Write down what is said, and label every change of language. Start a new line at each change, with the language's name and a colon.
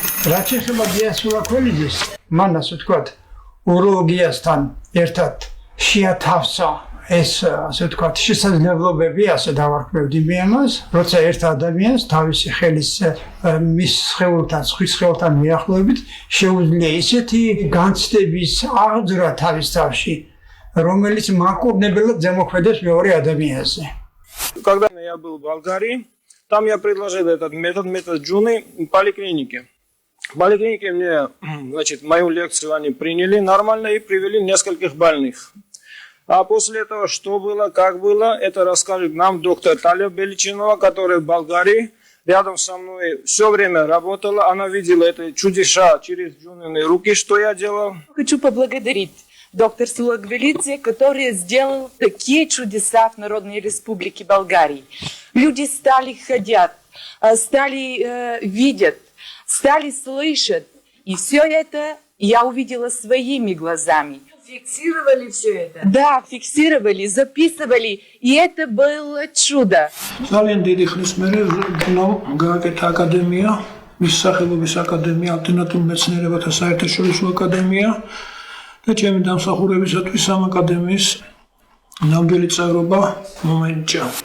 Georgian: რაც ეხება გიას ულაკველიძეს, მან ასე ვთქვათ, უროლოგიასთან ერთად შეათავსა ეს ასე ვთქვათ შესაძლებლობები, ასე დავარქმევდი მე ამას, როცა ერთ ადამიანს თავისი ხელის მის სხეულთან, სხვის სხეულთან მიახლოებით შეუძლია ისეთი განცდების აღძვრა თავის თავში, რომელიც მაკურნებელად ზემოქმედებს მეორე ადამიანზე.
Russian: Когда я был в Болгарии, там я предложил этот метод Джуны в поликлинике. В поликлинике мне, значит, мою лекцию они приняли нормально и привели нескольких больных. А после этого, что было, как было, это расскажет нам доктор Талия Беличинова, которая в Болгарии рядом со мной все время работала. Она видела это чудеса через Джунины руки, что я делал. Хочу поблагодарить доктор Сулагвелидзе, который сделал такие чудеса в Народной Республике Болгарии. Люди стали ходить, стали видеть, стали слышать. И все это я увидела своими глазами. Фиксировали все это? Да, фиксировали, записывали. И это было чудо.
Georgian: ძალიან დიდი ხნის მერე გააკეთა აკადემია, მის სახელობის აკადემია, ალტერნატიულ მეცნიერებათა საერთაშორისო აკადემია და ჩემი დამსახურებისათვის ამ აკადემიის ნამდვილი წევრობა მომენიჭა.